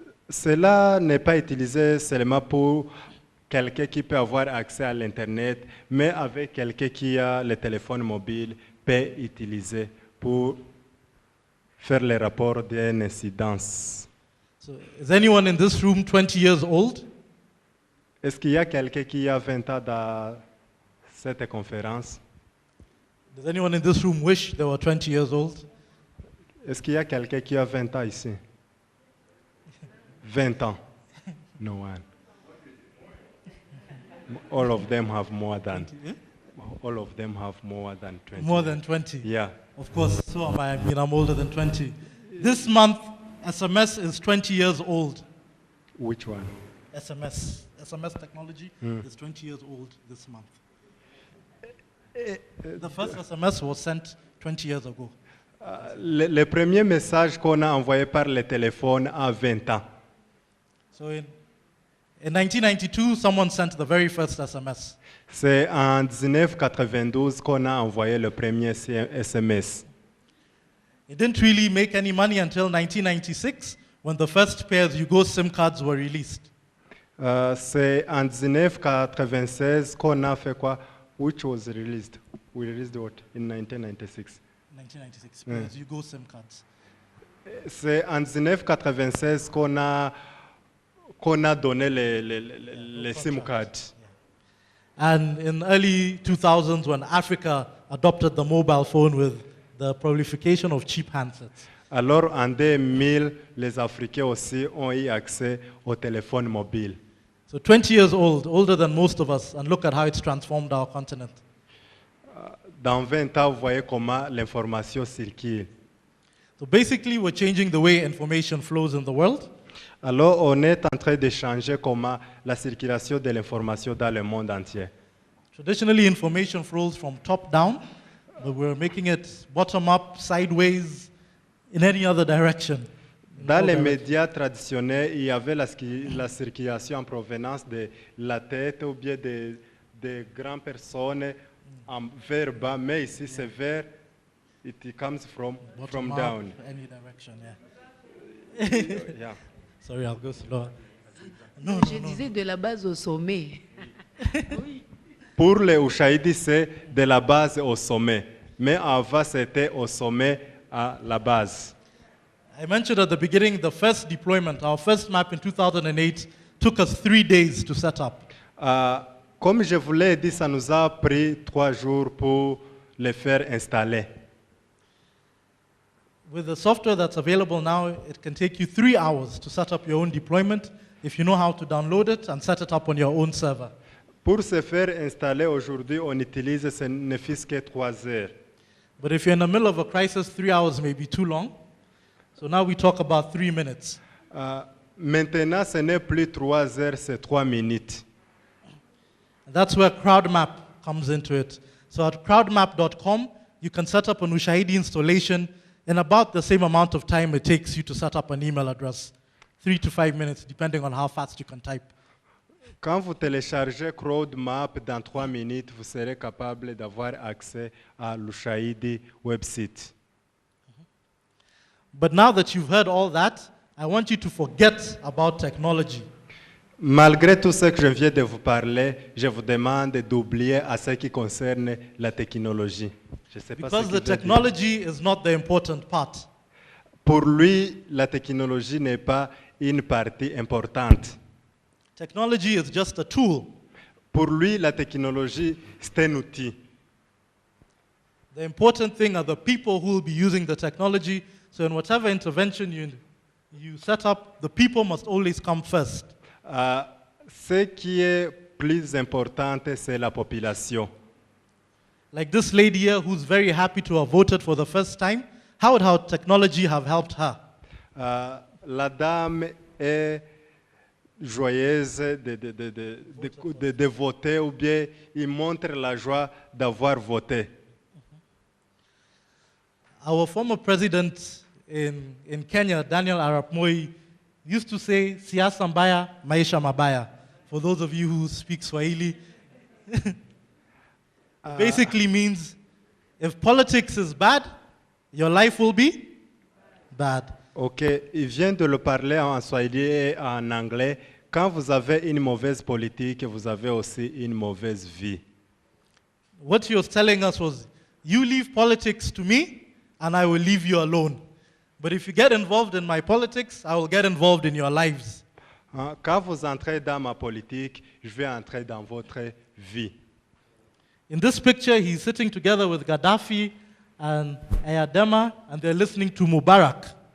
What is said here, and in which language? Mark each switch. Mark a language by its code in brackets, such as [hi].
[fr] Cela n'est pas utilisé seulement pour quelqu'un qui peut avoir accès à l'Internet, mais avec quelqu'un qui a le téléphone mobile, peut utiliser pour faire le rapport d'une incidence. [en] So, is anyone in this room 20 years old? [fr] Est-ce qu'il y a quelqu'un qui a 20 ans dans cette conférence? [en] Does anyone in this room wish they were 20 years old? [fr] Est-ce qu'il y a quelqu'un qui a 20 ans ici? 20 ans. [en] No one. All of them have more than. All of them have more than 20. More than 20? Yeah. Of course, so am I. I mean, I'm older than 20. This month, SMS is 20 years old. Which one? SMS technology is 20 years old this month. The first SMS was sent 20 years ago. [fr] Le premier message qu'on a envoyé par le téléphone a 20 ans. [en] So in 1992, someone sent the very first SMS. [fr] C'est en 1992 qu'on a envoyé le premier SMS. [en] It didn't really make any money until 1996, when the first pairs Yugo SIM cards were released. [fr] C'est en 1996 qu'on a fait quoi? [en] Which was released? We released what? In 1996. 1996, pairs Yugo SIM cards. [fr] C'est en 1996 qu'on a donné les SIM cards. [en] And in early 2000s, when Africa adopted the mobile phone with the proliferation of cheap handsets. [fr] Alors en 2000, les Africains aussi ont eu accès au téléphone mobile. [en] So 20 years old, older than most of us, and look at how it's transformed our continent. [fr] Dans 20 ans, vous voyez comment l'information circule. [en] So basically, we're changing the way information flows in the world. [fr] Alors, on est en train de changer comment la circulation de l'information dans le monde entier. [en] Traditionally, information flows from top down, but we're making it bottom up, sideways, in any other direction. [fr] Dans les médias traditionnels, il y avait la circulation en provenance de la tête ou bien de grandes personnes vers bas, mais ici c'est vers, [en] it comes from Bottom down. up, any direction, yeah. Yeah. Sorry, I'll go slower. No, [fr] Je disais de la base au sommet. Pour les Ushahidi, c'est de la base au sommet. Mais avant, c'était au sommet à la base. [en] I mentioned at the beginning the first deployment, our first map in 2008, took us 3 days to set up. [fr] Comme je vous l'ai dit, ça nous a pris 3 jours pour les faire installer. [en] With the software that's available now, it can take you 3 hours to set up your own deployment if you know how to download it and set it up on your own server. [fr] Pour se faire installer aujourd'hui, on utilise ce ne fût que 3 heures. [en] But if you're in the middle of a crisis, 3 hours may be too long. So now we talk about 3 minutes. [fr] Maintenant, ce n'est plus 3 heures, c'est 3 minutes. [en] And that's where CrowdMap comes into it. So at crowdmap.com, you can set up an Ushahidi installation in about the same amount of time it takes you to set up an email address 3 to 5 minutes, depending on how fast you can type. [fr] Quand vous téléchargez CrowdMap, dans 3 minutes, vous serez capable d'avoir accès à l'Ushahidi website. [en] But now that you've heard all that, I want you to forget about technology. [fr] Malgré tout ce que je viens de vous parler, je vous demande d'oublier à ce qui concerne la technologie. Je sais pas ce [en] Because [fr] qu'il [en] the [fr] veut dire. [en] technology is not the important part. [fr] Pour lui, la technologie n'est pas une partie importante. [en] Technology is just a tool. [fr] Pour lui, la technologie, c'est un outil. [en] The important thing are the people who will be using the technology. So in whatever intervention you set up, the people must always come first. [fr] Ce qui est plus important, c'est la population. [en] Like this lady here who's very happy to have voted for the first time, how would how technology have helped her? [fr] La dame est joyeuse de voter ou bien il montre la joie d'avoir voté. [en] Our former president in Kenya, Daniel Arap Moi, used to say, [sw] siasa mbaya, maisha mabaya. [en] For those of you who speak Swahili, basically means if politics is bad, your life will be bad. [fr] Ok, il vient de le parler en swahili et en anglais. Quand vous avez une mauvaise politique, vous avez aussi une mauvaise vie. [en] What he was telling us was, you leave politics to me, and I will leave you alone. But if you get involved in my politics, I will get involved in your lives. [fr] Quand vous entrez dans ma politique, je vais entrer dans votre vie. [en] In this picture, he's sitting together with Gaddafi and Ayadema, and they're listening to Mubarak.